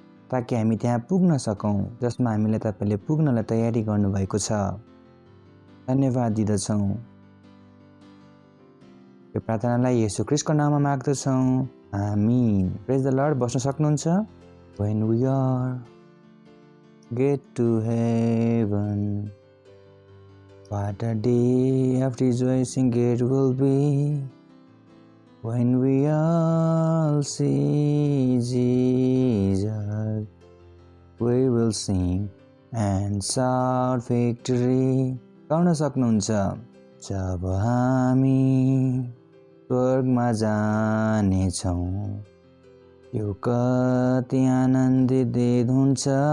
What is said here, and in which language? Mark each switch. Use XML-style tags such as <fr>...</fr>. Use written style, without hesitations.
<ne>ताकि हामी त्यहाँ पुग्न सकौँ जसमा हामीले तपाईँले पुग्नलाई तयारी गर्नुभएको छ। धन्यवाद दिँदछौँ। यो प्रार्थनालाई येशू ख्रीष्टको नाममा माग्दछौँ। आमीन।</ne> <en>Praise the Lord.</en> <ne>बस्न सक्नुहुन्छ?</ne> <en>When we are get to heaven, what a day of rejoicing it will be. When we all see Jesus, we will sing and shout victory.</en> <ne>गाउन सक्नुहुन्छ? जब हामी स्वर्गमा जानेछौँ, यो कति आनन्दित हुन्छ।</ne>